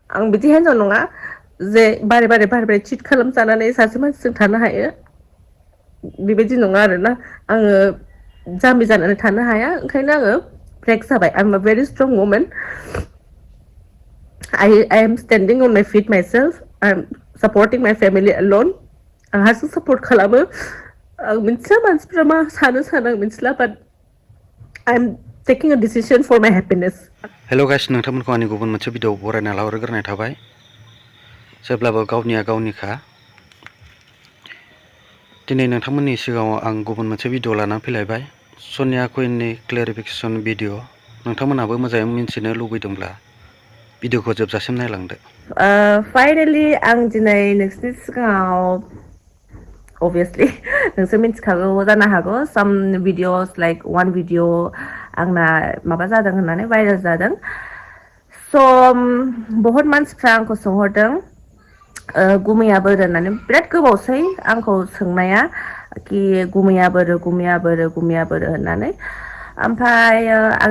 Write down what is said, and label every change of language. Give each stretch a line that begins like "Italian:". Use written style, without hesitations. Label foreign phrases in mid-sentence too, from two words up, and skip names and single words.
Bodo: आं बिदि हिनजाव नङा जे बारे बारे चिट खालामजानानै सासे मानसिजों थानो हायो बेबायदि नङा आरोना आङो जाम्बि जानानै थानो हाया ओंखायनो आङो ब्रेक जाबाय
English: I am a very strong woman I am standing on my feet myself. I'm supporting my family alone.
Bodo: आं हारसिं सपोर्ट खालामो आं मिथिया मानसिफ्रा मा सानो आं मिथिला
English: but I'm taking a decision for my happiness. hello guys
Bodo: नोंथांमोनखौ आंनि गुबुन मोनसे भिडिअ बरायना लाहरग्रोनाय थाबाय जेब्लाबो गावनिया गावनिखा दिनै नोंथांमोननि सिगाङाव आं गुबुन मोनसे भिडिअ लानानै फैलायबाय सनिया कुइननि क्लेरिफिकेसन भिडिअ नोंथांमोनहाबो मोजाङै मिन्थिनो लुबैदोंब्ला भिडिअखौ जोबजासिम नायलांदो फाइनालि आं दिनै नोंसोरनि सिगाङाव obviously नोंसोर मिथिखागौ जानो हागौ
English: some videos like one video
Bodo: आंना माबा जादों होननानै भाइरेल जादों so बहुत मानसिफ्रा आंखौ सोंहरदों गुमैया बोरो होननानै बिराद गोबावसै आंखौ सोंनाया कि गुमैया बोरो होननानै ओमफ्राय आं